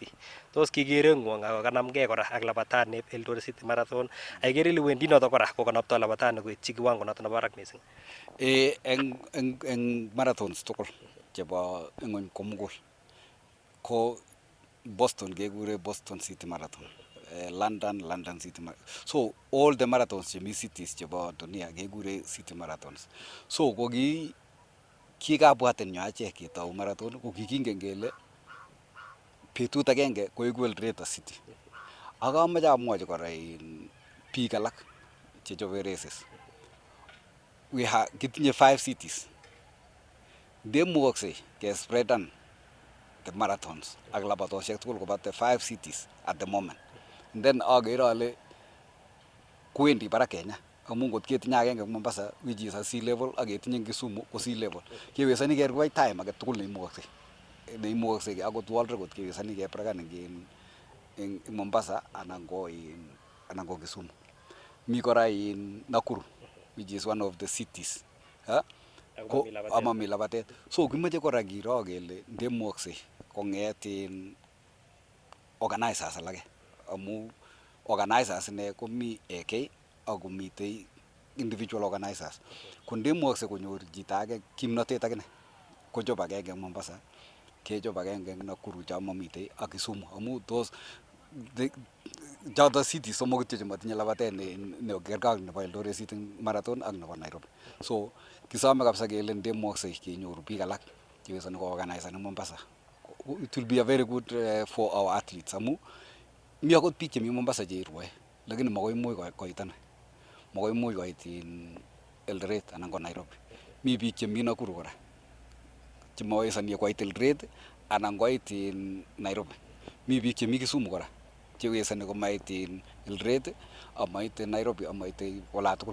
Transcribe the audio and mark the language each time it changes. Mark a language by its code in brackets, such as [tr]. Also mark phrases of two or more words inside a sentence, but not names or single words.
[kln] Tos kikereng'wong ako kanamgei kora ak labatanep Eldoret City Marathon. Aikere ile wendi noto kora ko kanaptoi labatani koityi kiwango noto nebo barak mising. Eng marathons tugul chebo ng'ony komugul ko Boston kekure Boston City Marathon. London City Marathon. [en] So all the marathons [kln] chemi cities chebo dunia kekure City Marathons. So ko kikabwatenyo achek ketou marathon ko kikingen kele betut agenge koeku Eldoret City. Ak amache amwochi kora biik alak chechobe races. Kitinye 5 cities. Ndemukoksei kespreadan [en] the marathons [kln] ak labatosiek tugul koba [en] the 5 cities at the moment. And then [kln] agere ale kwendi barak Kenya amu ngot ketinye agenge eng Mombasa [en] which is a sea level [kln] ak ketinye Kisumu ko [en] sea level. [kln] Kewesani kerwai time age tugul neimukoksei akot [en] world record [kln] kewesani keprekan eng Mombasa anan ko Kisumu. Mi kora Nakuru [en] which is one of the cities. [kln] Ko amami labatet. So kimache kora kiro kele ndemukoksei kong'et organizers alake amu organizers ine komi AK ak komitei individual organizers. Ko ndemukoksei konyor chito age kimnotet akine kochob agenge eng Mombasa, kechob agenge eng Nakuru cho mamitei ak Kisumu amu tos choto cities somok kityo chematinye labatet nekergei ak nebo Eldoret City Marathon ak nebo Nairobi. So kisome kabisa kele ndemukoksei kenyoru biik alak chewesoni koorganisan eng Mombasa. [en] It will be a very good for our athletes [kln] amu mi akot biik chemi Mombasa cheirwoe lakini makoi imuch koit Eldoret anan ko Nairobi. Mi biik chemi Nakuru kora chemawezani koit Eldoret anan koit Nairobi. Mi biik chemi Kisumu kora chewesani komait Eldoret amait Nairobi amait ola tugul.